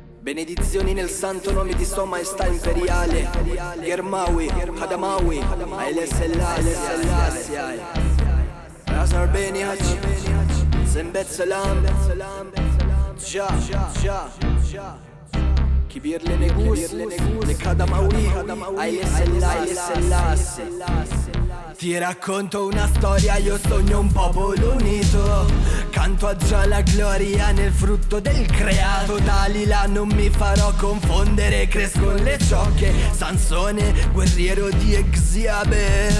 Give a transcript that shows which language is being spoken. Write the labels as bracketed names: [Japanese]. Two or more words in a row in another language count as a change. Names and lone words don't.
[Italian] Benedizioni nel santo nome di Sua Maestà Imperiale Germawi, Hadamawi, Haile Selassie Razar Beni Haji Zembet Salam Ja Kibir le Negus Le Kadamawi Haile Selassie. Ti racconto una storia, io sogno un popolo unito. Canto a già la gloria nel frutto del creato. Dalila non mi farò confondere, cresco con le ciocche. Sansone, guerriero di Exiaber.